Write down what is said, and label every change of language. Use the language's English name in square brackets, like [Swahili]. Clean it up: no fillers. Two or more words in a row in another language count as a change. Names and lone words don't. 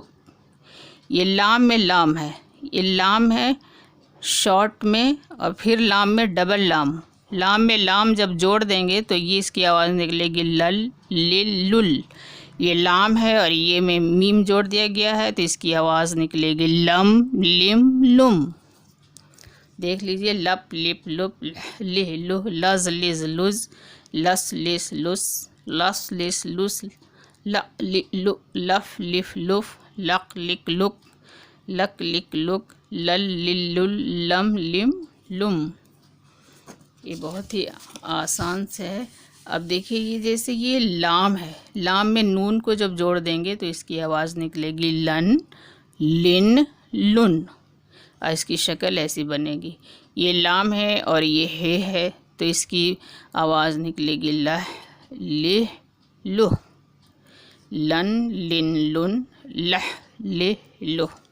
[Urdu] یہ لام میں لام ہے، یہ لام ہے شارٹ میں اور پھر لام میں ڈبل لام، لام میں لام جب جوڑ دیں گے تو یہ اس کی آواز نکلے گی لل، لل، لل۔ یہ لام ہے اور یہ میں میم جوڑ دیا گیا ہے تو اس کی آواز نکلے گی لم، لم، لم۔ دیکھ لیجئے لپ، لپ، لپ، لہ، لہ، لز، لز، لز، لس، لس، لس، لس، لس، لس، ل، ل، لو، لف، لف، لف، لق، لک، لک، لک، لک، لک، لل، لل، لل، لم، لم، لم۔ یہ بہت ہی آسان سے ہے۔ اب دیکھیے یہ جیسے یہ لام ہے، لام میں نون کو جب جوڑ دیں گے تو اس کی آواز نکلے گی لن، لن، لن، اور اس کی شکل ایسی بنے گی۔ یہ لام ہے اور یہ ہے تو اس کی آواز نکلے گی لہ، لہ، لہ، لن، لن، لن، لہ، لہ، لہ۔